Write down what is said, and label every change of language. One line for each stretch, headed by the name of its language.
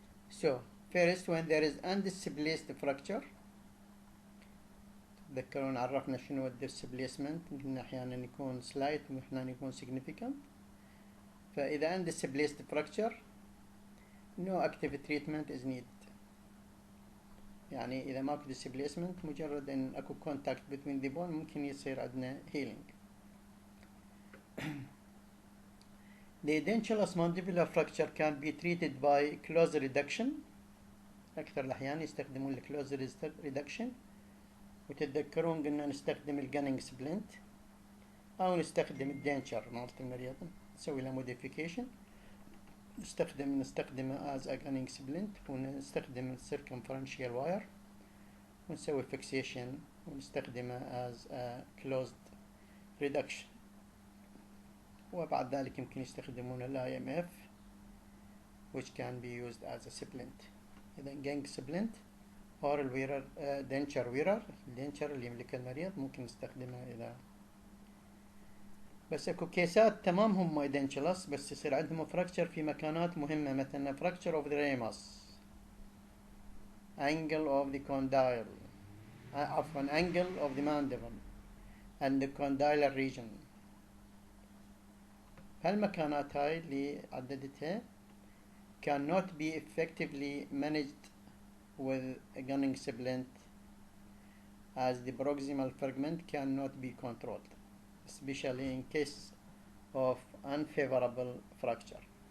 English: So first, when there is undisplaced fracture،
Arabic: تذكرون عرفنا شنو الدisplacement، قلنا أحيانا يكون slight وأحيانا يكون significant. فإذا
English: undisplaced fracture no active treatment is needed.
Arabic: يعني إذا ماكو displacement مجرد أن أكو
English: contact between the bone
Arabic: ممكن يصير عندنا healing.
English: The dentulous mandibular fracture can be treated by close reduction.
Arabic: أكثر الأحيان يستخدمون close reduction، وتتذكرون قلنا نستخدم الجانينج سبلنت أو نستخدم الدنشر مالت المريض نسوي له modification، نستخدمه
English: as a gunning splint،
Arabic: ونستخدم circumferential wire ونسوي fixation ونستخدمه
English: as a closed reduction.
Arabic: وبعد ذلك يمكن يستخدمون ال
English: IMF which can be used as a splint.
Arabic: إذا gunning splint or الويرر denture ويرر، الدنشر اللي يملكه المريض ممكن نستخدمه إذا بس اكو كيسات تمام هم dentulous بس يصير عندهم فراكتشر في مكانات مهمة، مثلا fracture of the ramus،
English: angle of the condyle، عفوا angle of the mandible and the condylar region.
Arabic: هالمكانات هاي اللي عددتها
English: cannot be effectively managed with a gunning splint as the proximal fragment cannot be controlled, especially in case of unfavorable fracture.